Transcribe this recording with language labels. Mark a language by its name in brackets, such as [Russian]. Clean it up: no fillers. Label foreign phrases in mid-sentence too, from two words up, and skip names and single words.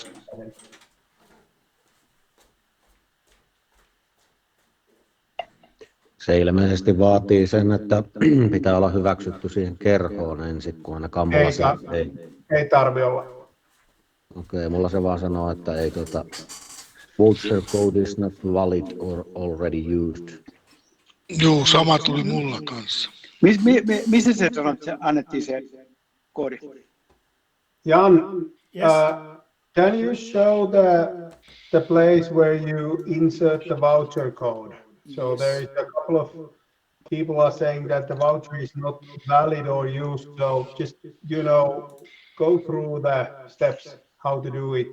[Finnish] Se ilmeisesti vaatii sen, että pitää olla hyväksytty siihen kerhoon ensin, kun aina kammalla ei tarvi olla. Okei, mulla se vaan sanoo, että ei [English] voucher code is not valid or already used. [Finnish] Joo, sama tuli mulla kanssa. Missä se annettiin se koodi? [English] Jan, can you show the place where you insert the voucher code? So Yes. there is a couple of people are saying that the voucher is not valid or used. So just, go through the steps how to do it.